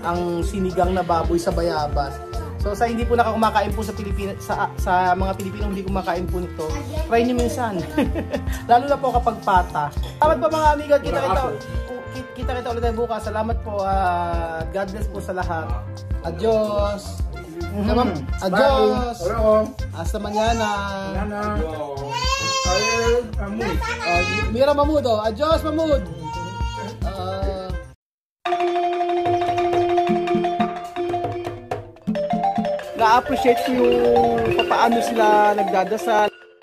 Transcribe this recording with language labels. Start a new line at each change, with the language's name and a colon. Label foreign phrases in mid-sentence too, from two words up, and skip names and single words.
Filipino: Ang sinigang na baboy sa bayabas. So sa hindi po nakakumakain po sa Pilipinas, sa mga Pilipinong hindi kumakain po nito, try nyo minsan. Lalo na po kapag pata. Salamat po mga amigo, kita ulit tayo bukas. Salamat po, God bless po sa lahat.
Spanish: Adios. Adios. Hasta mañana. Mira Mamud, oh. Adios Mamud.
Filipino: Na-appreciate ko yung paano sila nagdadasal.